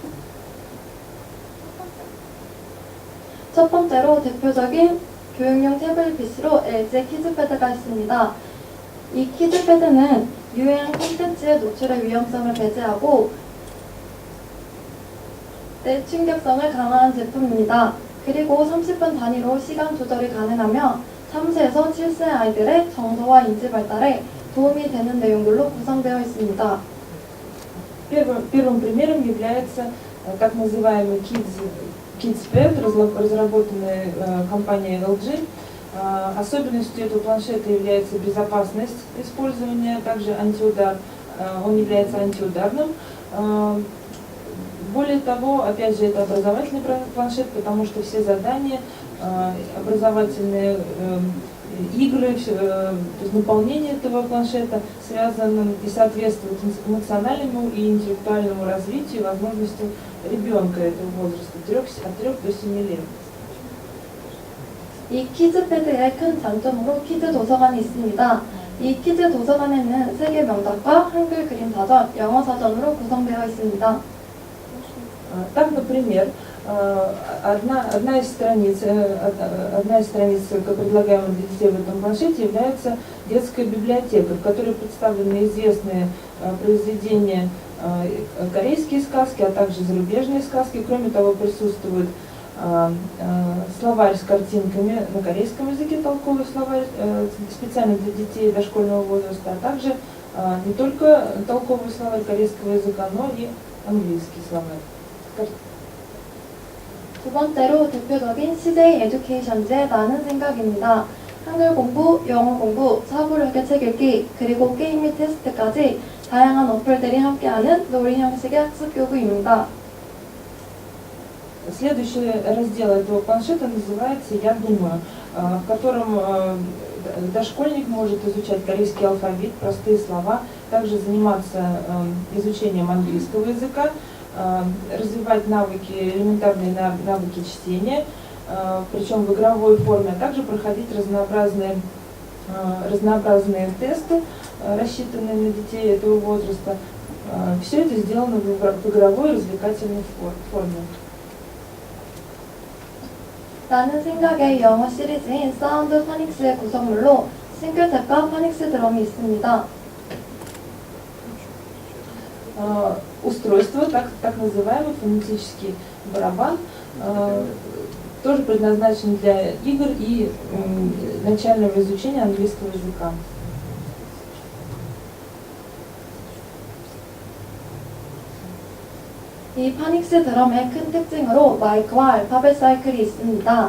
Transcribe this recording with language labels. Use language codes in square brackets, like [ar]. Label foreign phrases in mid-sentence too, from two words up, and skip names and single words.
[ko] 첫 번째로 대표적인 교육용 태블릿 PC로 LG 키즈패드가 있습니다. 이 키즈패드는 유해한 콘텐츠의 노출의 위험성을 배제하고 내충격성을 강화한 제품입니다. 그리고 30분 단위로 시간 조절이 가능하며 3세에서 7세 아이들의 정서와 인지 발달에 도움이 되는 내용들로 구성되어 있습니다. [ru] Первым примером является так называемый KidsPad, разработанный компанией LG. Особенностью этого планшета является безопасность использования, также антиудар. Он является антиударным. Более того, опять же, это образовательный планшет, потому что все задания, образовательные игры, то есть наполнение этого планшета связано и соответствует эмоциональному и интеллектуальному развитию и возможностям ребенка этого возраста, от 3 до 7 лет. [ko] 이 키즈패드의 큰 장점으로 키즈 도서관이 있습니다. 이 키즈 도서관에는 세계 명작과 한글 그림 사전, 영어 사전으로 구성되어 있습니다. [ru] Так, например, одна из страниц, предлагаемых для детей в этом планшете, является детская библиотека, в которой представлены известные произведения, корейские сказки, а также зарубежные сказки. Кроме того, присутствуют словарь с картинками на корейском языке, толковый словарь специально для детей дошкольного возраста, а также не только толковый словарь корейского языка, но и английский словарь. [ko] 두 번째로 대표적인 CJ 에듀케이션즈의 나는 생각입니다. 한글 공부, 영어 공부, 사고력의 책 읽기, 그리고 게임 및 테스트까지 다양한 어플들이 함께하는 놀이 형식의 학습 교구입니다. [ru] Следующий раздел этого планшета называется «Я думаю», в котором дошкольник может изучать корейский алфавит, простые слова, также заниматься изучением английского языка, развивать навыки, элементарные навыки чтения, причем в игровой форме, а также проходить разнообразные тесты, рассчитанные на детей этого возраста. Все это сделано в игровой развлекательной форме. [ko] 나는 생각의 영어 시리즈인 사운드 파닉스의 구성물로 싱글탭과 파닉스 드럼이 있습니다. [ru] Устройство, так называемый фонетический барабан, тоже предназначен для игр и начального изучения английского языка. [ko] 이 파닉스 드럼의 큰 특징으로 마이크와 알파벳 사이클이 있습니다.